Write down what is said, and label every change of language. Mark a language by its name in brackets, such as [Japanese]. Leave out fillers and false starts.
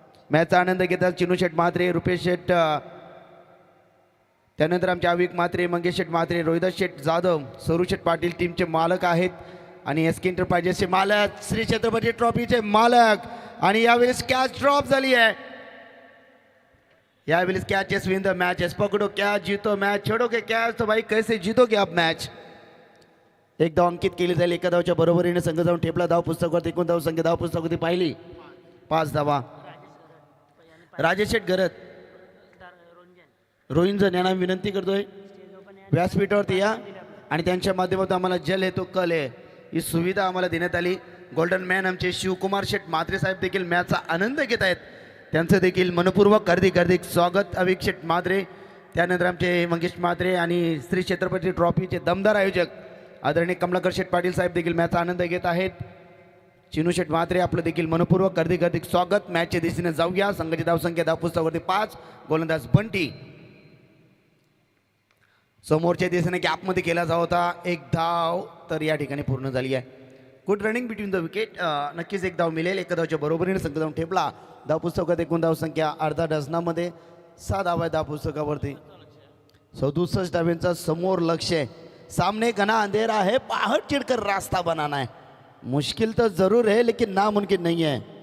[Marathi] मॅचचा आनंद घेतात चिनू शेठ म्हात्रे, रुपेश शेठ, त्यानंतर आमचे अविक म्हात्रे, मंगेश शेठ म्हात्रे, रोहिदास शेठ जाधव, सरू शेठ पाटील टीमचे मालक आहेत. आणि एस के एंटरप्राइजेसचे मालक, श्री छत्रपती ट्रॉफीचे मालक. आणि यावेळेस कॅच ड्रॉप झाली आहे. यावेळेस [English] Catches win the matches. [Hindi] पकड़ो कैच, जीतो मैच, छोड़ोगे कैच तो भाई कैसे जीतोगे आप मॅच. [Marathi] एक धाव अंकित केली जाईल. एका धावच्या बरोबरीने संघ जाऊन ठेपला. धाव पुस्तकावर एकूण धाव संख्या धाव पुस्तकावरती पाहिली 5 धावा. राजेश शेठ गरत, रोहिंजन यांना विनंती करतोय व्यासपीठावरती या आणि त्यांच्या माध्यमातून आम्हाला जल आहे तो कल आहे ही सुविधा आम्हाला देण्यात आली. गोल्डन मॅन आमचे शिवकुमार शेठ म्हात्रे साहेब देखील मॅचचा आनंद घेत आहेत, त्यांचं देखील मनपूर्वक हार्दिक हार्दिक स्वागत. अविक शेठ म्हात्रे, त्यानंतर आमचे मंगेश म्हात्रे आणि श्री छत्रपती ट्रॉफीचे दमदार आयोजक आदरणीय कमलाकर शेठ पाटील साहेब देखील मॅचचा आनंद घेत आहेत. चिनू शेठ म्हात्रे आपलं देखील मनपूर्वक हार्दिक हार्दिक स्वागत. मॅचच्या दिशेने जाऊया. संघाची धावसंख्या धाव पुस्तकावरती 5. गोलंदाज बंटी समोरच्या दिशेने गॅपमध्ये केला जात होता. एक धाव तर या ठिकाणी पूर्ण झाली आहे. [English] Good running between the wicket. [Marathi] नक्कीच एक धाव मिळेल. एका धावच्या बरोबरीने संघ जाऊन ठेपला. धाव पुस्तकात एकूण धाव संख्या अर्धा डझनामध्ये 6 धावा धाव पुस्तकावरती. 67 धाव्यांचा समोर लक्ष आहे. [Hindi] सामने घना अंधेरा है, पहाड़ चिढ़कर रास्ता बनाना है. मुश्किल तो जरूर है लेकिन नामुमकिन नहीं है.